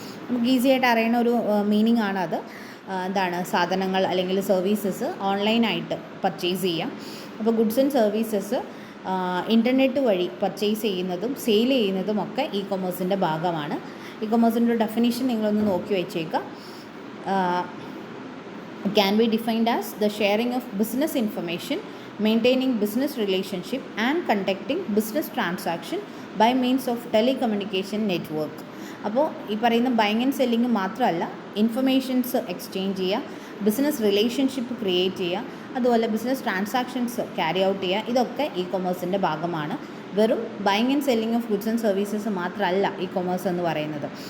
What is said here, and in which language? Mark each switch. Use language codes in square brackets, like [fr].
[ml] നമുക്ക് ഈസി ആയിട്ട് അറിയുന്ന ഒരു മീനിങ് ആണ് അത്. എന്താണ്, സാധനങ്ങൾ അല്ലെങ്കിൽ സർവീസസ് ഓൺലൈനായിട്ട് പർച്ചേസ് ചെയ്യാം. അപ്പോൾ ഗുഡ്സ് ആൻഡ് സർവീസസ് ഇൻ്റർനെറ്റ് വഴി പർച്ചേസ് ചെയ്യുന്നതും സെയിൽ ചെയ്യുന്നതും ഒക്കെ ഇ കൊമേഴ്സിൻ്റെ ഭാഗമാണ്. ഇ കൊമേഴ്സിൻ്റെ ഒരു ഡെഫിനിഷൻ നിങ്ങളൊന്ന് നോക്കി വെച്ചേക്കുക. [en] Can be defined as the sharing of business information, maintaining business relationship and conducting business transaction by means of telecommunication network. [ml] അപ്പോൾ ഈ പറയുന്ന ബൈങ് ആൻഡ് സെല്ലിങ് മാത്രമല്ല, ഇൻഫർമേഷൻസ് എക്സ്ചേഞ്ച് ചെയ്യുക, ബിസിനസ് റിലേഷൻഷിപ്പ് ക്രിയേറ്റ് ചെയ്യുക, അതുപോലെ ബിസിനസ് ട്രാൻസാക്ഷൻസ് ക്യാരി ഔട്ട് ചെയ്യുക, ഇതൊക്കെ E കൊമേഴ്സിൻ്റെ ഭാഗമാണ്. വെറും buying and selling of goods and services മാത്രമല്ല ഇ കൊമേഴ്സ് എന്ന് പറയുന്നത്.